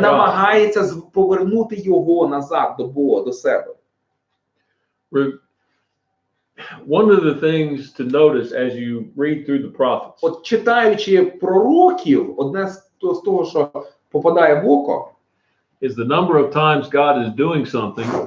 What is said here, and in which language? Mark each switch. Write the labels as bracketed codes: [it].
[uk] Намагається повернути його назад до Бога, до себе. [en] One of the things to notice as you read through the prophets [uk] От читаючи пророків, одне з того, що попадає в око, [en] is the number of times God is doing something